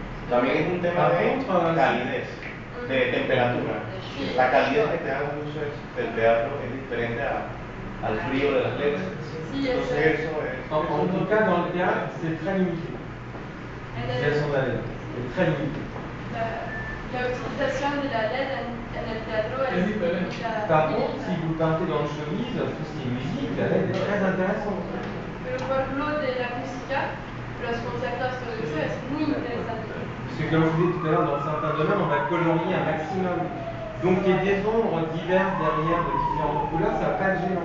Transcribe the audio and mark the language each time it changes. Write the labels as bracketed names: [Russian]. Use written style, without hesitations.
[Spanish] También es un tema de calidez, de temperatura. La calidez que te dan las luces del teatro es diferente al frío de las LEDs. Entonces eso es... [French] En tout cas, dans le théâtre, c'est très limité. L'utilisation de la LED est très limitée. [Spanish] La utilisation de la LED en el teatro es [French] limitée. Par contre, si vous partez dans le showbiz, tout ce qui est musique, la LED est très intéressante. [Spanish] Pero por lo de la música, los conciertos, todo eso es muy interesante. [French] Parce que comme je vous disais tout à l'heure, dans certains domaines, on va colorier un maximum. Donc il y a des ombres diverses derrière de différentes couleurs, ça va pas être gênant.